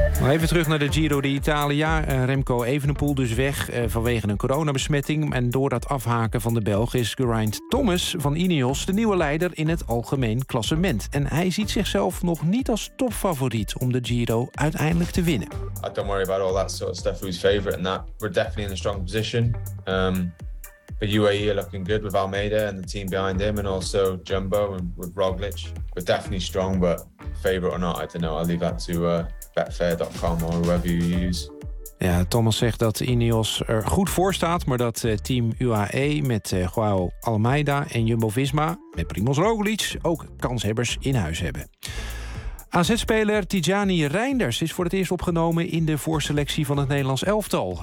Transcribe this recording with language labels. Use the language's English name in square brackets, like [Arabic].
[Dutch] Even terug naar de Giro d'Italia. Remco Evenepoel dus weg vanwege een coronabesmetting. En door dat afhaken van de Belg is Geraint Thomas van Ineos de nieuwe leider in het algemeen klassement. En hij ziet zichzelf nog niet als topfavoriet om de Giro uiteindelijk te winnen. [English] I don't worry about all that sort of stuff. Who's favorite and that? We're definitely in a strong position. But UAE are looking good with Almeida and the team behind him and also Jumbo and with Roglic. We're definitely strong, but favorite or not, I don't know. I'll leave that to Betfair.com or whoever you use. [Dutch] Ja, Thomas zegt dat Ineos er goed voor staat, maar dat team UAE met Joao Almeida en Jumbo-Visma met Primoz Roglic ook kanshebbers in huis hebben. AZ-speler Tijani Reinders is voor het eerst opgenomen in de voorselectie van het Nederlands elftal.